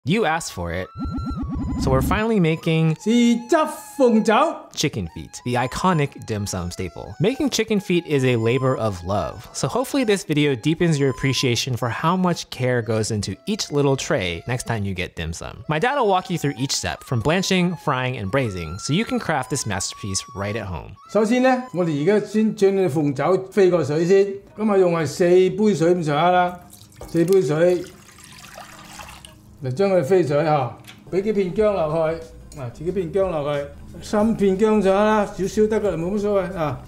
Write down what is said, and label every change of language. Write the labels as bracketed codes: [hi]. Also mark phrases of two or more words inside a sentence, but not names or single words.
[en] You asked for it. So we're finally making [yue] 豉汁鳳爪 [en] chicken feet, the iconic dim sum staple. Making chicken feet is a labor of love, so hopefully this video deepens your appreciation for how much care goes into each little tray next time you get dim sum. My dad will walk you through each step, from blanching, frying, and braising, so you can craft this masterpiece right at home. [yue] 首先呢，我哋而家先將啲鳳爪飛過水先，咁啊用係4杯水咁上下啦，4杯水嚟將佢飛水嚇。俾幾片薑落去，自己片薑落去，3片薑上下啦，少少得噶啦，冇乜所謂啊。